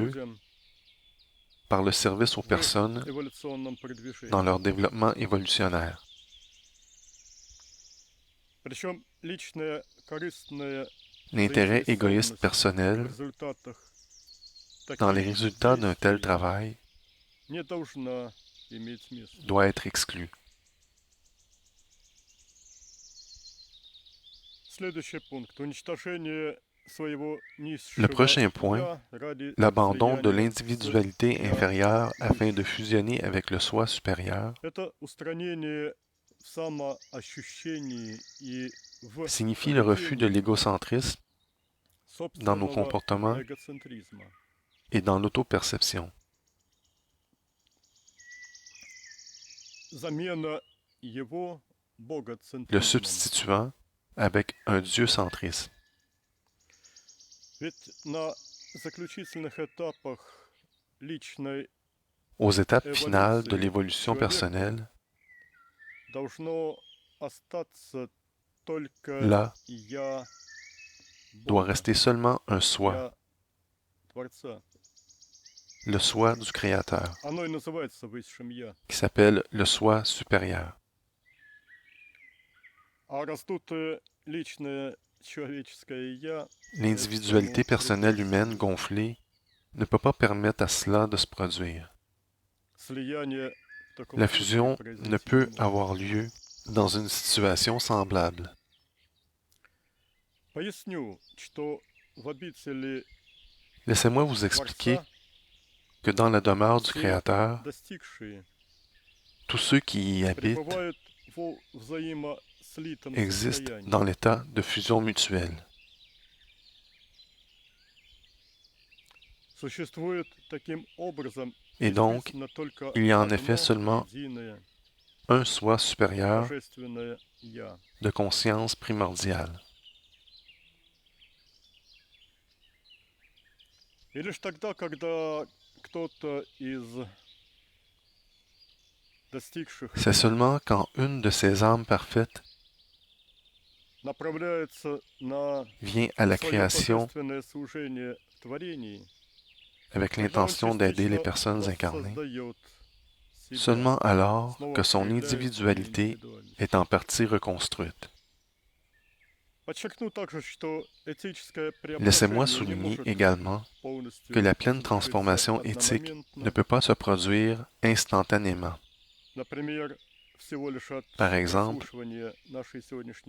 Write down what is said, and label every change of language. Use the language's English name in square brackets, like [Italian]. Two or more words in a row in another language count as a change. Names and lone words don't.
[Russian] людям [French] par le service aux [Russian] в [French] personnes [Russian] эволюционном продвижении. [French] dans leur développement évolutionnaire. [Russian] Причем личная корыстная [French] L'intérêt égoïste [Russian] заинтересованность в [French] personnel [Russian] результатах [French] dans les [Russian] таких [French] résultats d'un tel [Russian] действий [French] travail [Russian] не должна иметь места. [French] doit être exclu. [Russian] Следующий пункт. Уничтожение своего низшего [French] Le prochain point, [Russian] «я» ради [French] l'abandon de [Russian] слияния [French] l'individualité [Russian] с «я». [French] inférieure afin de fusionner avec le soi supérieur [Russian] Это устранение в самоощущении и в [French] signifie le refus de [Russian] поведении [French] l'égocentrisme dans nos [Russian] собственного [French] comportements [Russian] эгоцентризма. [French] et dans l'autoperception. [Russian] Замена его [French] Le [Russian] богоцентризмом. [French] substituant avec un dieu-centrisme. [Russian] Ведь на заключительных этапах личной [French] Aux étapes finales de Évolution. l'évolution [Russian] Человека [French] personnelle, [Russian] должно остаться только [French] là [Russian] «я» [French] doit [Russian] Бога, [French] rester seulement un soi, [Russian] «я» Творца. [French] le soi du Créateur, [Russian] Оно и называется высшим «я». [French] qui s'appelle le soi supérieur. [Russian] А раздутое личное человеческое «я» [French] L'individualité personnelle humaine gonflée ne peut pas permettre à cela de se produire. [Russian] слияние в таком [French] La [Russian] случае [French] fusion [Russian] произойти [French] ne [Russian] не [French] peut [Russian] может. [French] avoir lieu dans une situation semblable. [Russian] Поясню, что в обители [French] Laissez-moi vous expliquer [Russian] Творца [French] que dans la demeure du [Russian] все [French] Créateur, [Russian] достигшие [French] tous ceux qui y habitent [Russian] пребывают в взаимослитом [French] existent [Russian] состоянии. [French] dans l'état de fusion mutuelle. [Russian] Существует таким образом [French] Et donc, [Russian] действительно только [French] il y a en [Russian] одно [French] effet seulement [Russian] единое [French] un soi supérieur [Russian] божественное «я». [French] de conscience primordiale. [Russian] И лишь тогда, когда кто-то из достигших [French] C'est seulement quand une de ces âmes parfaites [Russian] направляется на [French] vient à la [Russian] свое [French] création [Russian] божественное служение в творении, [French] avec [Russian] когда он [French] l'intention d'aider les [Russian] частично [French] personnes incarnées, [Russian] воссоздает себя, [French] seulement alors [Russian] снова [French] que son [Russian] проявляет свою [French] individualité [Russian] индивидуальность. [French] est en partie reconstruite. [Russian] Подчеркну также, что этическое [French] Laissez-moi [Russian] преображение не [French] souligner [Russian] может [French] également que [Russian] полностью [French] la pleine [Russian] завершиться [French] transformation éthique ne [Russian] одномоментно, [French] peut pas se produire instantanément. [Russian] например, всего лишь от [French] Par exemple, [Russian] прослушивания нашей сегодняшней